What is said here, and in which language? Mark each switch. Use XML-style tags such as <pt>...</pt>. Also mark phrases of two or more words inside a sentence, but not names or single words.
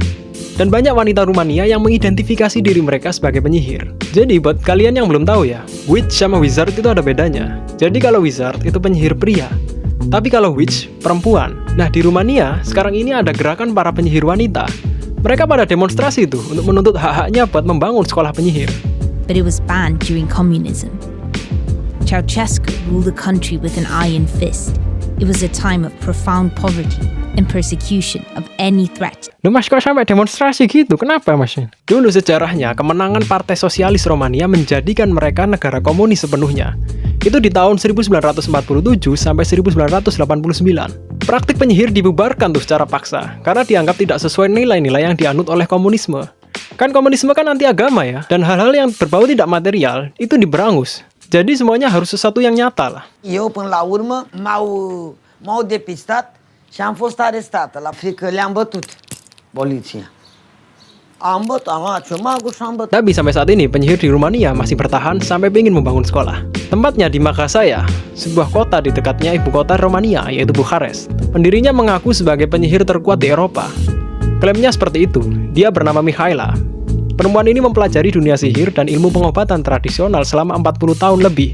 <id>Dan banyak wanita Rumania yang mengidentifikasi diri mereka sebagai penyihir. Jadi buat kalian yang belum tahu ya, witch sama wizard itu ada bedanya. Jadi kalau wizard itu penyihir pria, tapi kalau witch perempuan. Nah di Rumania sekarang ini ada gerakan para penyihir wanita. Mereka pada demonstrasi itu untuk menuntut hak-haknya buat membangun sekolah penyihir.</id> <en>But it was banned during communism. Ceausescu ruled the country with an iron fist. It was a time of profound poverty and persecution of any threat.</en> <id>Loh mas, kok sampai demonstrasi gitu? Kenapa mas? Dulu sejarahnya, kemenangan Partai Sosialis Romania menjadikan mereka negara komunis sepenuhnya. Itu di tahun 1947 sampai 1989. Praktik penyihir dibubarkan tuh secara paksa, karena dianggap tidak sesuai nilai-nilai yang dianut oleh komunisme. Kan komunisme kan anti agama ya, dan hal-hal yang berbau tidak material, itu diberangus. Jadi semuanya harus sesuatu yang nyata lah.</id> <ro>Eu, până la urmă, m-au depistat și am fost arestată la frică, le-am bătut poliția. Am luat cemagul și am bătut.</ro> <id>Tapi sampai saat ini penyihir di Rumania masih bertahan sampai ingin membangun sekolah. Tempatnya di Makasaya, sebuah kota di dekatnya ibu kota Romania, yaitu Bukares. Pendirinya mengaku sebagai penyihir terkuat di Eropa. Klaimnya seperti itu. Dia bernama Mihaela. Perempuan ini mempelajari dunia sihir dan ilmu pengobatan tradisional selama 40 tahun lebih.</id>